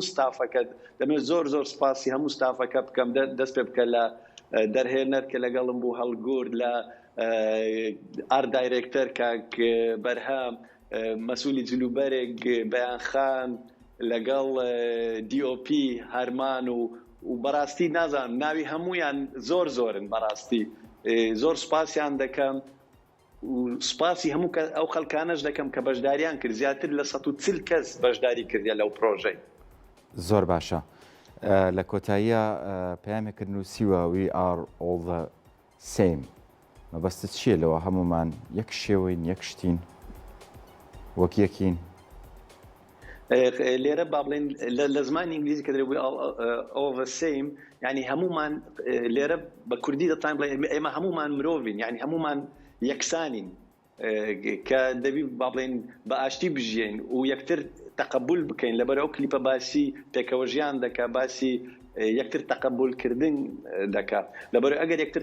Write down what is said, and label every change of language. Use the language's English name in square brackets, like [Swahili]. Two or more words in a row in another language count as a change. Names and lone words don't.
[Central Kurdish] ستافەکەت دەمێت زۆر زۆر سپاسی هەموو ستافەکە بکەم دەست پێ بکە لە دەرهێنەر کە لەگەڵم بوو هەڵگورد لە [English] art director [Central Kurdish] کاک بەرهام مەسئولی جلوبەرێک بەیان خان لەگەڵ DOP هەرمان و بەڕاستی نازانم ناوی هەمویان زۆر زۆرن بەڕاستی زۆر سپاسیان دەکەم و سپاسی هەموو ئەو خەڵکانەش دەکەم کە بەشداریان کرد زیاتر لە 140 کەس بەشداری کردیا لەو پرۆژەی زۆر باشە لە کۆتاییە پەیامێکرد نووسیوە [English] we are all the same [Central Kurdish] مەبەستت چییە لەوە هەمومان یەک شێوەین یەک شتین وەک یەکین لێرە با بڵێن لە زمانی ئینگلیزی کە دەبووی [English] all the same [Central Kurdish] یعنی هەمومان لێرە بە کوردی دەتوانین بڵێن ئێمە هەمومان مرۆڤین یعنی هەمومان یەکسانین کە دەبی با بڵێن بە ئاشتی بژین و یەکتر تەقبول بکەین لەبەر ئەو کلیپە باسی پێکەوە ژیان دەکا باسی یەکتر تەقبولکردن دەکات لەبەر ئەگەر یەکتر